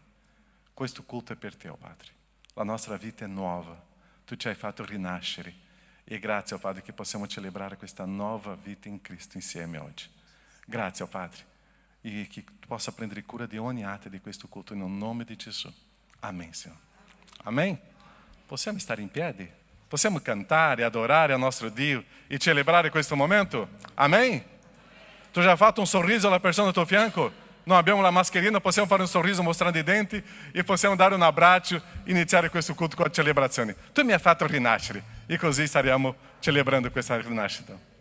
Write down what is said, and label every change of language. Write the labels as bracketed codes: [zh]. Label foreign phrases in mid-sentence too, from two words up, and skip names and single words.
[it] Questo culto è per te, oh Padre. La nostra vita è nuova. Tu ci hai fatto rinascere. E grazie, oh Padre, che possiamo celebrare questa nuova vita in Cristo insieme oggi. Grazie, oh Padre. E che tu possa prendere cura di ogni atto di questo culto in nome di Gesù. [pt] Amém, Senhor. Amém? [it] Possiamo stare in piedi? Possiamo cantare, adorare il nostro Dio e celebrare questo momento? Amém? Tu já fatto un sorriso alla persona al tuo fianco? Non abbiamo la mascherina, possiamo fare un sorriso mostrando i denti e possiamo dare un abbraccio e iniziare questo culto con la celebrazione. Tu mi hai fatto rinascere e così staremo celebrando questa rinascita.